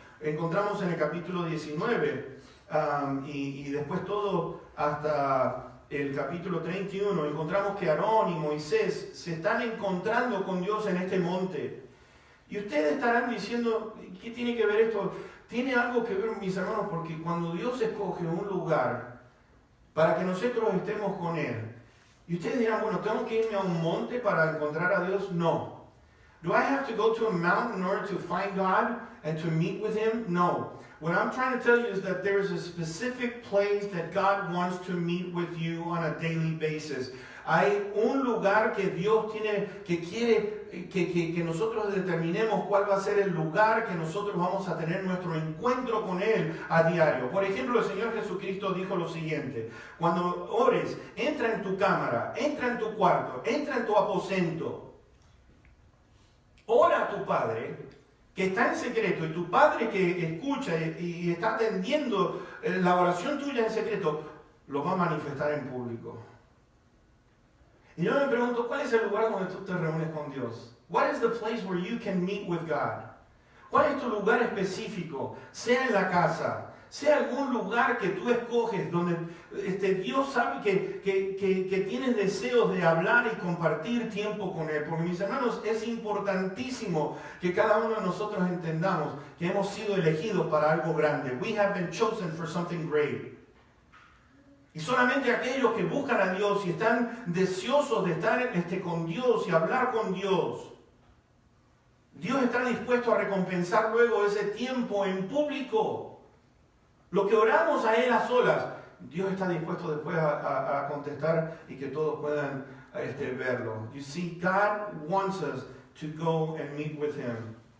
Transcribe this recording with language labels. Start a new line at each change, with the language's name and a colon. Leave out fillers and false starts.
Spanish: Encontramos en el capítulo 19, y después todo hasta el capítulo 31, encontramos que Aarón y Moisés se están encontrando con Dios en este monte. Y ustedes estarán diciendo, ¿qué tiene que ver esto? Tiene algo que ver, mis hermanos, porque cuando Dios escoge un lugar para que nosotros estemos con Él, y ustedes dirán, bueno, ¿tengo que irme a un monte para encontrar a Dios? No.
English: Do I have to go to a mountain in order to find God and to meet with Him? No. What I'm trying to tell you is that there is a specific place that God wants to meet with you on a daily basis.
Spanish: Hay un lugar que Dios quiere que nosotros determinemos cuál va a ser el lugar que nosotros vamos a tener nuestro encuentro con Él a diario. Por ejemplo, el Señor Jesucristo dijo lo siguiente: cuando ores, entra en tu cámara, entra en tu cuarto, entra en tu aposento, ora a tu Padre que está en secreto, y tu Padre que escucha y está atendiendo la oración tuya en secreto, lo va a manifestar en público. Y yo me pregunto, ¿cuál es el lugar donde tú te reúnes con Dios?
English: What is the place where you can meet with God?
Spanish: ¿Cuál es tu lugar específico? Sea en la casa, sea algún lugar que tú escoges donde Dios sabe que tienes deseos de hablar y compartir tiempo con Él. Porque, mis hermanos, es importantísimo que cada uno de nosotros entendamos que hemos sido elegidos para algo grande.
English: We have been chosen for something great.
Spanish: Y solamente aquellos que buscan a Dios y están deseosos de estar con Dios y hablar con Dios, Dios está dispuesto a recompensar luego ese tiempo en público. Lo que oramos a Él a solas, Dios está dispuesto después a contestar y que todos puedan verlo.
English: You see, God wants us to go and meet with Him.